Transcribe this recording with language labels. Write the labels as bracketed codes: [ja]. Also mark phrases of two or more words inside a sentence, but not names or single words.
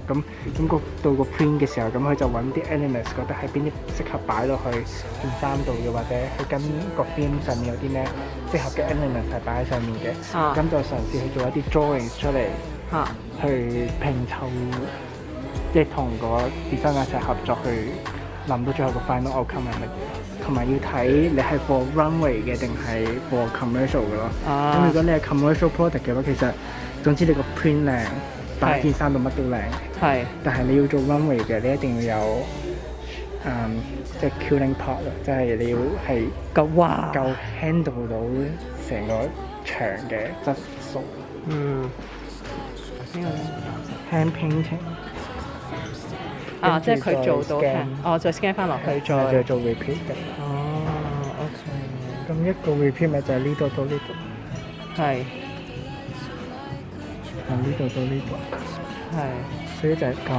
[yue] 咁到個 print 嘅時候，咁佢就揾啲 elements， 覺得喺邊啲適合擺落去件衫度嘅，或者佢跟個 film 上面有啲咩適合嘅 elements 係擺喺上面嘅。咁就嘗試去做一啲 drawings 出嚟，去拼湊，即係同個 designer 一齊合作去諗到最後個 [en] final outcome [yue] 係乜嘢。同埋要睇你係 [en] for runway [yue] 嘅定係 [en] for commercial [yue] 嘅咯。咁如果你係 [en] commercial product [yue] 嘅話，其實總之你個 print 靚，擺件衫度乜都靚。係。但係你要做 runway 嘅，你一定要有即係 [en] killing part [yue] 咯，即係你要係夠 handle 到成個場嘅質素。呢個 [en] hand painting。 [yue] 即係佢做到再 scan 翻落去，再做 repeat 嘅。 OK。咁一個 repeat 咪就係呢度到呢度。係。由呢度到呢度。係。所以就係咁。